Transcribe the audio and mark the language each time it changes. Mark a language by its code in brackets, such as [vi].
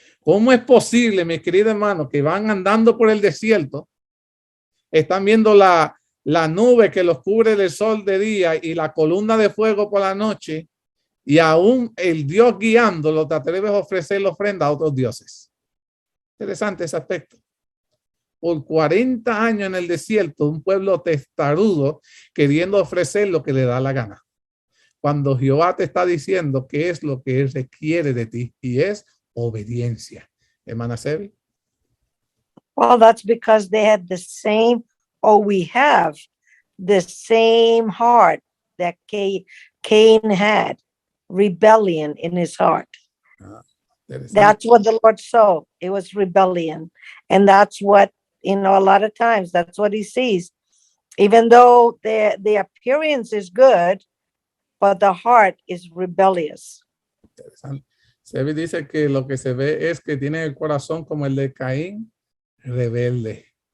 [es] ¿Cómo es posible, mi querido hermano, que van andando por el desierto, están viendo la nube que los cubre del sol de día y la columna de fuego por la noche, y aún el Dios guiándolo, te atreves a ofrecer la ofrenda a otros dioses? Interesante ese aspecto. Por 40 años en el desierto, un pueblo testarudo queriendo ofrecer lo que le da la gana. Cuando Jehová te está diciendo qué es lo que Él requiere de ti, y es obediencia. Hermana Sebi. [en] Well, that's because they had the same, or we have the same heart that Cain had, rebellion in his heart. That's what the Lord saw. It was rebellion. And that's what, a lot of times, that's what he sees. Even though the appearance is good, but the heart is rebellious. [es] Interesante. Sebi dice que lo que se ve es que tiene el corazón como el de Caín, rebelde.